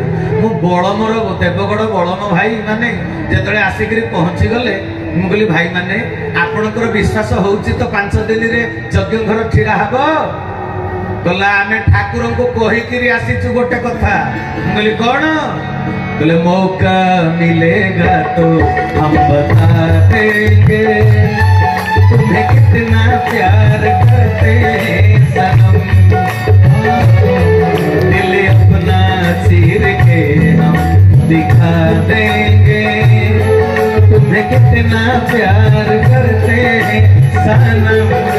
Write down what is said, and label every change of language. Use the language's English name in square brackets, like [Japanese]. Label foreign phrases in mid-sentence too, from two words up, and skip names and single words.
[Odia] ମୁଁ ବଳମର ଦେବଗଡ଼ ବଳମ ଭାଇ ମାନେ ଯେତେବେଳେ ଆସିକିରି ପହଞ୍ଚିଗଲେ, ମୁଁ କହିଲି ଭାଇ ମାନେ ଆପଣଙ୍କର ବିଶ୍ୱାସ ହଉଛି ତ 5 ଦିନରେ ଯଜ୍ଞ ଘର ଛିଡ଼ା ହବ? କହିଲା ଆମେ ଠାକୁରଙ୍କୁ କହିକିରି ଆସିଛୁ ଗୋଟେ କଥା। ମୁଁ କହିଲି କଣ? [Hindi] बोले मौका मिलेगा तो हम बता देंगे तुम्हें कितना प्यार करते हैं सनम, दिल अपना चीर के हम दिखा देंगे तुम्हें कितना प्यार करते हैं सनम।